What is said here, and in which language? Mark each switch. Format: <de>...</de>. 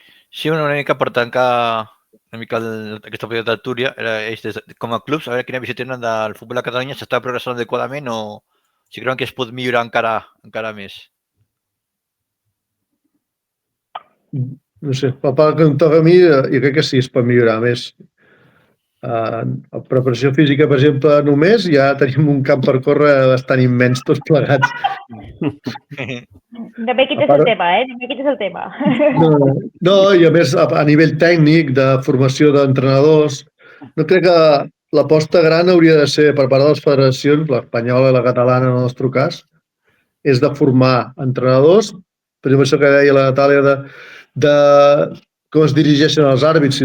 <ca>Sí, una mica per tancar aquesta propietat de Túria, com a clubs, a veure quina visió tenen del futbol a Catalunya, s'està progressant adequadament o si creuen que es pot millorar encara més? No sé, pel que em toca a mi, jo crec que sí, es pot millorar més. A preparació física, per exemple, només ja tenim un camp per córrer bastant immens tots plegats.</ca> <es>No me quites el tema, no me quites el tema.</es> <ca>No, i a més, a nivell tècnic, de formació d'entrenadors, no crec que l'aposta gran hauria de ser per part de les federacions, l'espanyola i la catalana en el nostre cas, és de formar entrenadors, per exemple, això que deia la Natàlia de com es dirigeixen els àrbits.</ca>